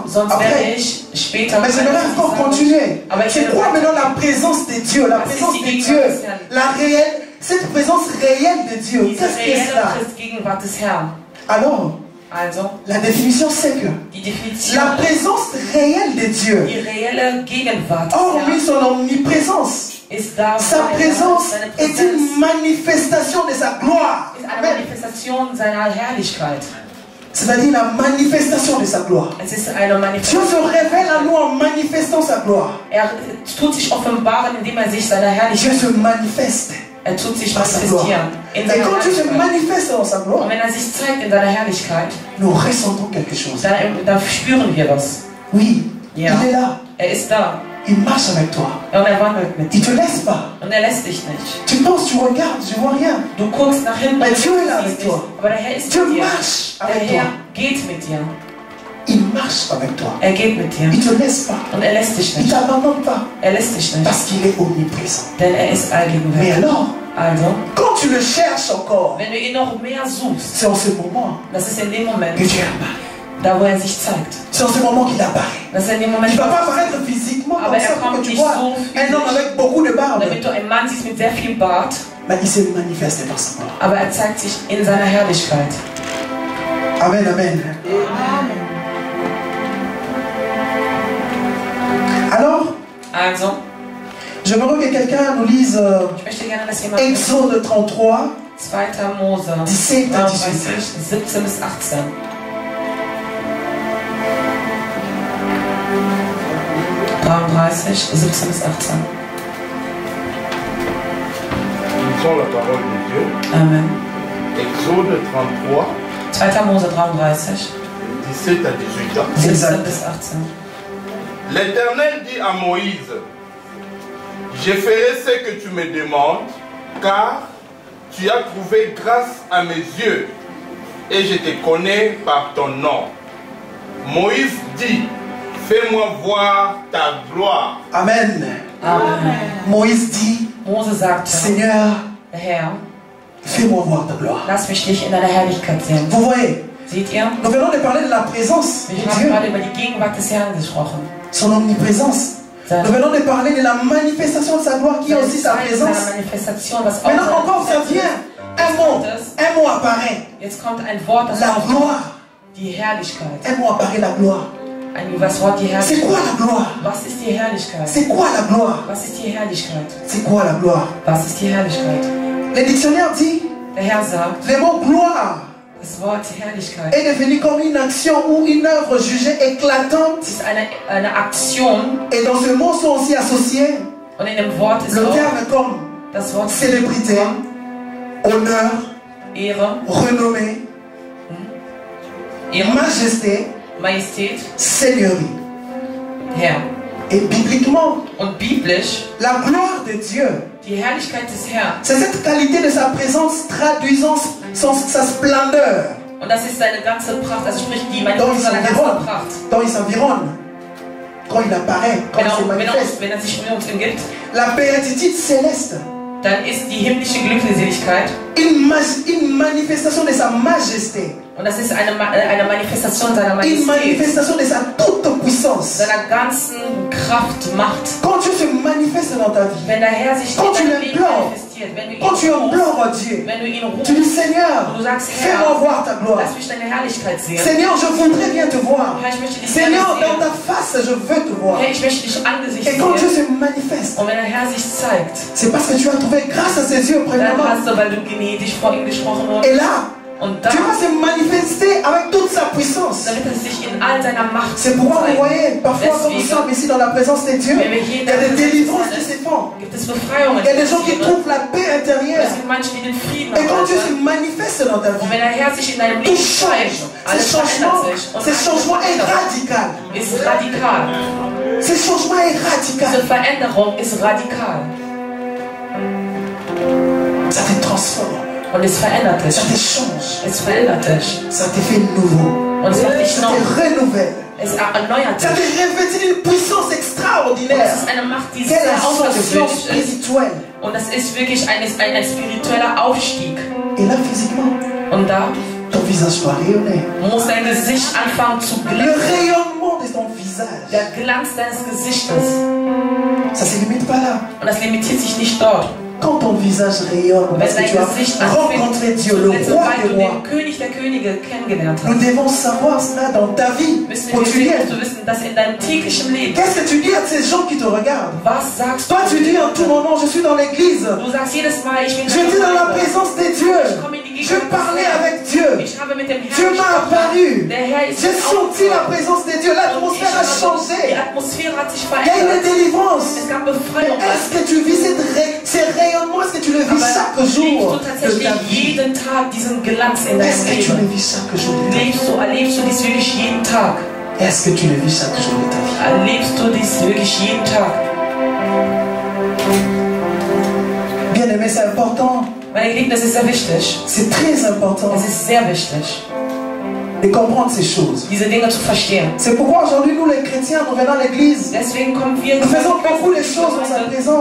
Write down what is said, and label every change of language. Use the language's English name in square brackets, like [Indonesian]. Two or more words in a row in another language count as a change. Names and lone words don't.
[German] sonst werde [French] Après. [German] ich später [French] Mais j'aimerais encore continuer. [German] Aber ich [French] C'est [German] werde [French] quoi [German] weiter. [French] maintenant la présence de Dieu? La présence de Dieu. La réelle, cette présence réelle de Dieu. [German] Diese [French] Qu'est-ce que c'est là? [German] reelle Gegenwart des Herrn. [French] Alors, [German] Also, [French] la définition c'est que [German] die Definition, [French] la présence réelle de Dieu, [German] die reelle Gegenwart des [French] hormis [German] Herrn, [French] son omniprésence, [German] ist da. [French] sa présence [German] Seine [French] est [German] Präsenz [French] une manifestation de sa gloire. [German] ist eine [French] Amen. [German] Manifestation seiner Herrlichkeit. [French] C'est-à-dire la manifestation de sa gloire. [German] Es ist eine [French] Dieu [German] Manifestation. [French] se révèle à nous en manifestant sa gloire. [German] Tut sich offenbaren, indem sich seiner [French] Dieu [German] Herrlichkeit. [French] se manifeste [German] Tut sich [French] par sa gloire. [German] manifestieren in [French] Et [German] seiner [French] quand Dieu se [German] Herrlichkeit. [French] manifeste dans sa gloire, [German] Und wenn sich zeigt in seiner Herrlichkeit, [French] nous ressentons quelque chose. [German] dann spüren wir das. [French] Oui, [German] Ja. [French] il est là. [German] Ist da. [French] Il marche avec toi. [German] Und wandelt mit [French] Il [German] dir. [French] ne te laisse pas. [German] Und lässt dich nicht. [French] Tu penses, tu regardes, je vois rien. [German] Du guckst nach hinten, [French] Mais [German] und [French] Dieu est là [German] siehst [French] avec toi. [German] nicht. Aber der Herr ist [French] Dieu [German] mit dir. [French] marche [German] Der [French] avec toi. [German] Herr geht mit dir. [French] Il marche avec toi. [German] Geht mit dir. [French] Il ne te laisse pas. [German] Und lässt dich [French] Il ne [German] nicht. [French] t'abandonne pas. [German] Lässt dich nicht. [French] Parce qu'il est omniprésent. [German] Denn ist [French] Mais [German] allgegenwärtig. [French] alors, [German] Also, [French] quand tu le cherches encore, [German] wenn du ihn noch mehr suchst, [French] c'est en ce moment [German] das ist in dem Moment, [French] que Dieu apparaît. [German] da wo sich zeigt. [French] C'est en ce moment qu'il apparaît. [German] Das ist in dem Moment, [French] Il ne va pas apparaître physiquement comme [German] Aber [French] ça pour [German] kommt [French] que tu [German] nicht [French] vois [German] so [French] un homme avec beaucoup de barbe. [German] damit du einen Mann siehst mit sehr viel Bart, [French] Mais il se manifeste par sa gloire. [German] aber zeigt sich in seiner Herrlichkeit. [French] Amen, amen. Alors, [German] Also, [French] j'aimerais que quelqu'un nous lise [German] ich möchte gerne, dass jemand [French] Exode 33, [German] 2. Mose [French] 17 à 18. [German] 17 bis 18. (33, 17 bis 18). [French] Lisons la parole de Dieu. Amen. Exode 33, [German] 2. Mose 33, [French] 17 à 18 ans. [German] 17 [French] Exact. [German] bis 18. [French] L'Éternel dit à Moïse, je ferai ce que tu me demandes, car tu as trouvé grâce à mes yeux, et je te connais par ton nom. Moïse dit, fais-moi voir ta gloire. Amen. Amen. Moïse dit, [German] Mose sagte, [French] Seigneur, [German] der Herr, [French] fais-moi voir ta gloire. [German] lass mich dich in deiner Herrlichkeit sehen. [French] Vous voyez, [German] Seht ihr? [French] nous venons de parler de la présence de [German] Wir haben [French] Dieu, [German] gerade über die Gegenwart des Herrn gesprochen. [French] son omniprésence. Nous venons de parler de la manifestation de sa gloire qui est aussi sa présence. [German] Manifestation, was [French] Maintenant [German] auch [French] encore, ça vient. Un mot apparaît. [German] Jetzt kommt ein Wort, das [French] La [German] auch [French] gloire. [German] die Herrlichkeit. [French] Un mot apparaît, la gloire. [German] Das Wort die [French] C'est [German] Herrlichkeit. [French] quoi la gloire? [German] Was ist die Herrlichkeit? [French] C'est quoi la gloire? [German] Was ist die Herrlichkeit? [French] C'est quoi la gloire? [German] Was ist die Herrlichkeit? [French] Le dictionnaire dit, [German] Der Herr sagt, [French] le mot gloire [German] das Wort Herrlichkeit [French] est devenu comme une action ou une œuvre jugée éclatante. [German] ist eine Aktion [French] Et dans ce mot sont aussi associés [German] und in dem Wort ist [French] le [German] auch [French] terme comme [German] das Wort [French] célébrité, honneur, [German] Ehre, [French] renommée, [German] Ehre, [French] majesté, [German] Majestät, [French] seigneurie. [German] Herr. [French] Et bibliquement, [German] Und biblisch, [French] la gloire de Dieu, [German] die Herrlichkeit des Herrn. [French] c'est cette qualité de sa présence traduisant sa splendeur [German] Und das ist seine ganze Pracht, also sprich die [French] dont il [German] Manifestation seiner ganzen [French] s'environne, [German] Pracht. [French] dont il s'environne, quand il apparaît, quand il se manifeste. [German] Wenn er sich um uns umgibt, [French] La béatitude céleste, [German] dann ist die himmlische Glückseligkeit [French] une manifestation de sa majesté, [German] und das ist eine Manifestation seiner [French] une [German] Majestät, [French] manifestation de sa toute puissance. [German] seiner ganzen Kraft, Macht. [French] Quand Dieu se manifeste dans ta vie, [German] Wenn der Herr sich [French] Quand tu [German] in deinem Leben [French] l'implores, [German] manifestiert, wenn du ihn [French] quand tu [German] rufst, [French] implores Dieu, [German] wenn du ihn [French] tu dis [German] rufst, [French] Seigneur, [German] du sagst, [French] fais-moi [German] Herr, [French] voir ta gloire. [German] lass mich deine Herrlichkeit sehen. [French] Seigneur, je voudrais bien te voir. [German] Herr, ich möchte dich [French] Seigneur, [German] gerne [French] dans [German] sehen. [French] ta face, je veux te voir. [German] Herr, ich möchte dich Angesicht [French] Et quand Dieu [German] sehen. [French] se manifeste, [German] Und wenn der Herr sich zeigt, [French] c'est parce que tu as trouvé grâce à ses yeux [German] dann [French] premièrement. [German] hast du, weil du gnädig vor ihm gesprochen [French] Et [German] wurdest. [French] là, [German] Und [French] tu [German] dann, [French] vas se manifester avec toute sa puissance. [German] damit er sich in all seiner Macht [French] C'est pourquoi vous [German] zeigt. [French] voyez, parfois quand nous [German] Deswegen [French] sommes ici dans la présence de Dieu, [German] wenn wir [French] il [German] hier [French] y [German] in [French] a [German] der [French] des [German] Präsenz [French] délivrances qui [German] Gottes [French] se font. [German] gibt es Befreiungen. [French] Il y a des gens qui [German] passieren. [French] trouvent la paix [German] Und [French] intérieure. [German] es gibt Menschen, die den Frieden [French] Et quand Dieu se [German] haben. [French] manifeste dans ta [German] Und [French] vie, [German] wenn der Herr sich in deinem [French] tout [German] Leben [French] change. [German] zeigt, alles [French] Ce changement, [German] verändert sich. Und [French] ce changement est [German] alles [French] radical. [German] ist radikal. [French] Ce changement est radical. [German] Diese Veränderung ist radikal. [French] Ça te transforme. [German] Und es verändert dich. [French] Ça te change. [German] Es verändert dich. [French] Ça te fait nouveau. [German] Und es macht dich [French] Ça [German] neu. [French] te renouvelle. [German] Es erneuert [French] Ça te [German] dich. [French] revêtit d'une puissance [German] Und es [French] extraordinaire. [German] ist eine Macht, die [French] Quelle [German] sehr [French] ascension [German] außergewöhnlich ist. [French] spirituelle. [German] Und das ist wirklich ein spiritueller Aufstieg. [French] Et là, physiquement, [German] Und da [French] ton visage doit rayonner. [German] muss dein Gesicht anfangen zu [French] Le [German] glänzen. [French] rayonnement de ton visage, [German] Der Glanz deines Gesichtes. [French] ça ne se limite pas là. [German] Und das limitiert sich nicht dort. [French] Quand ton visage rayonne, parce que [German] Wenn [French] tu [German] dein [French] as [German] Gesicht [French] rencontré Dieu, le [German] anfängt, [French] roi [German] weil [French] des [German] du [French] rois, [German] den König der Könige kennengelernt [French] nous [German] hast, [French] devons savoir cela dans ta vie [German] müssen wir [French] quotidienne. [German] zu wissen, dass in deinem täglichen Leben, [French] Qu'est-ce que tu dis à ces gens qui te regardent? [German] was sagst [French] Toi, tu dis en tout moment, je suis dans l'église. [German] du? sagst jedes Mal, ich bin [French] Je dis dans la [German] Gemeinde. [French] présence de Dieu. Je parlais avec Dieu. [German] Ich habe mit dem [French] Dieu [German] Herrn [French] m'a [German] gesprochen. [French] apparu. [German] Der Herr ist [French] J'ai [German] mir [French] senti la [German] aufgefallen. [French] présence de Dieu. [German] Und ich [French] L'atmosphère a [German] habe- Die [French] changé. [German] Atmosphäre hat sich [French] Il y a une [German] verändert. [French] délivrance. [German] Es gab [French] Mais [German] Befreiung. [French] est-ce que tu vis ces rayonnements? Est-ce que tu le vis chaque [German] Aber [French] jour [German] lebst du [French] de [German] tatsächlich [French] ta vie? [German] jeden Tag diesen Glanz in [French] Est-ce [German] deinem [French] que tu le [German] Leben? [French] vis chaque jour de ta vie? [German] Erlebst du dies wirklich jeden Tag? [French] Est-ce que tu le vis chaque jour de ta vie? [German] Erlebst du dies wirklich jeden Tag? [French] Bien aimé, c'est important. [German] Meine Geliebten, das ist sehr wichtig. [French] C'est très important [German] Es ist sehr wichtig, [French] de comprendre ces choses. [German] diese Dinge zu verstehen. [French] C'est pourquoi aujourd'hui, nous les chrétiens, nous venons à l'église. [German] Deswegen kommen wir [French] Nous faisons beaucoup de choses dans sa présence.